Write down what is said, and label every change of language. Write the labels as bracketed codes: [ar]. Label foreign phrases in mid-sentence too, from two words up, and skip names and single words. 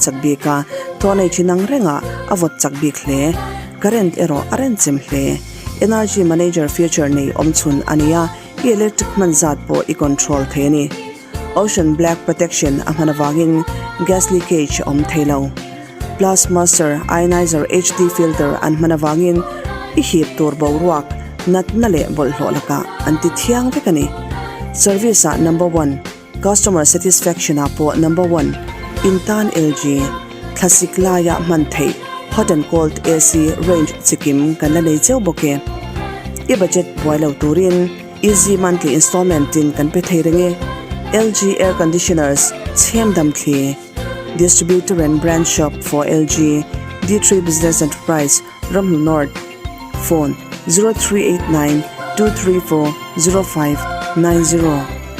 [hmr] chakbi ka tonei chinang renga avot chakbi khle current ero aren chimhle [en] energy manager feature [hmr] nei omchun ania electric manzat po [en] I control [hmr] theni ocean [en] black protection [hmr] amanawangin [en] gas leakage [hmr] om thailo plus [en] master ionizer HD filter [hmr] an manawangin ihip tur boruak nat nale bol holaka anti thiang vekani [en] service number 1 customer satisfaction [hmr] apo [en] number 1 [hmr] intan LG classic laya manthei [en] hot and cold AC range [hmr] chikim kanla nei cheu boke e budget boilo turin [en] easy monthly installment [hmr] in kan pe theirenge [en] LG air conditioners [hmr] chendam thli [en] distributor and brand shop for LG D3 Business Enterprise Ramlu North phone 0389 234 0590